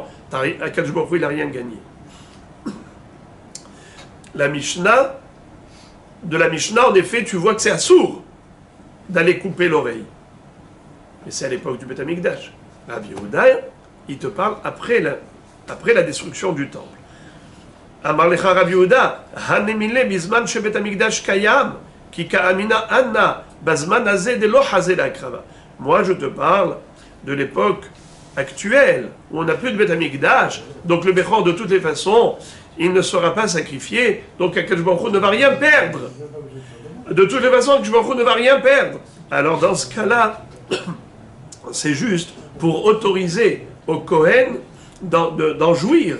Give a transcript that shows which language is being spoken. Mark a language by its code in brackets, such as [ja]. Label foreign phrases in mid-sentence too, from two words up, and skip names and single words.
[he] הקדוש ברוך הוא, [fr] il n'a rien gagné. La Mishnah, de la Mishnah, en effet, tu vois que c'est assour d'aller couper l'oreille. Mais c'est à l'époque du Beth Amikdash. Rabbi Yehuda, il te parle après la destruction du temple. [arc] אמר לך רבי יהודה הנמילי בזמן ש בית המקדש קיים כי קאמינא אנא בזמן הזה דלא הזה לא הקרבה. [fr] Moi, je te parle de l'époque actuelle, où on n'a plus de Beth Amikdash, donc le Bechor, de toutes les façons, il ne sera pas sacrifié, donc [he] הקדוש ברוך הוא [fr] ne va rien perdre. De toutes les façons, [he] הקדוש ברוך הוא [fr] ne va rien perdre. Alors, dans ce cas-là, c'est juste pour autoriser au Kohen d'en jouir.